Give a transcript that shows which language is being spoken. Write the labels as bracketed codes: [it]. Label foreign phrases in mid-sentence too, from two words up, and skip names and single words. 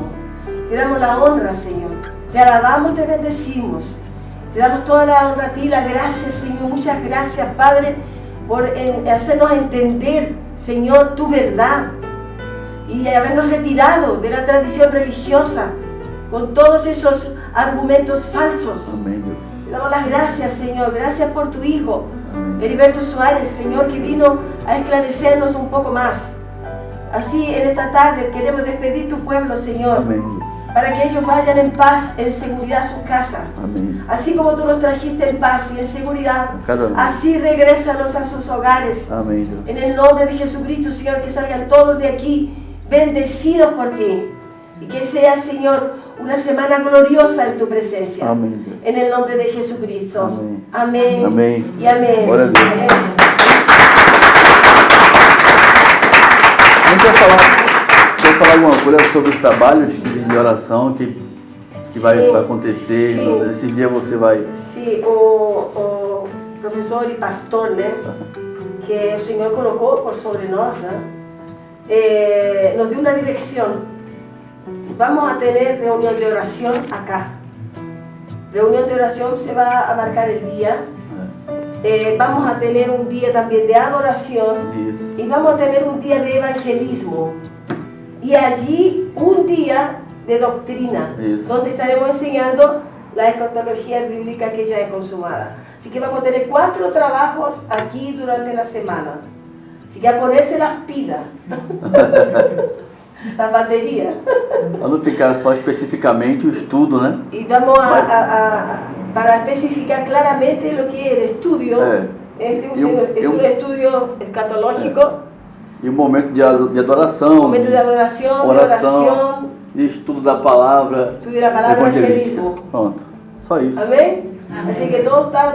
[es] Te damos la honra, Señor, te alabamos, te bendecimos, te damos toda la honra a ti, la gracia, Señor, muchas gracias, Padre, por hacernos entender, Señor, tu verdad y habernos retirado de la tradición religiosa con todos esos argumentos falsos. [pt] Amém, Deus. [es] Te damos las gracias, Señor. Gracias por tu Hijo, Heriberto Suárez, Señor, que vino a esclarecernos un poco más. Así, en esta tarde queremos despedir tu pueblo, Señor, [pt] Amém, Deus. [es] para que ellos vayan en paz, en seguridad a su casa. [pt] Amém. [es] Así como tú los trajiste en paz y en seguridad, [pt] Cada um. [es] así regrésalos a sus hogares. [pt] Amém, Deus. [es] En el nombre de Jesucristo, Señor, que salgan todos de aquí bendecidos por ti. Y que sea, Señor, una semana gloriosa en tu presencia. [pt] Amém, Deus. [es] En el nombre de Jesucristo. Amén. Amén. [pt] Amém. [es] Y amén. [pt] Glória a Deus. [es] Amén. [pt] A gente quer falar alguma coisa sobre os trabalhos de oração que vai Sim. acontecer. Sim. Esse dia você vai. [es] Sí, o profesor y pastor, ¿no? Que el Señor colocó por sobre nosotros, nos dio una dirección. Vamos a tener reunión de oración acá. Reunión de oración se va a marcar el día vamos a tener un día también de adoración Isso. y vamos a tener un día de evangelismo. Y allí un día de doctrina, Isso. donde estaremos enseñando la escatología bíblica que ya es consumada. Así que vamos a tener 4 trabajos aquí durante la semana. Así que a ponerse las pilas, las baterías. [pt] Para não ficar só especificamente o estudo, né? [es] Y vamos para especificar claramente lo que es el estudio. Este es un estudio escatológico. [pt] E o momento de adoração, [es] Momento de adoración, [pt] oração, [es] de oración, [pt] e estudo da palavra, [es] estudio de la palabra, [pt] evangelística. [es] evangelismo. [pt] Pronto, só isso. [es] Amén. Así que todos estamos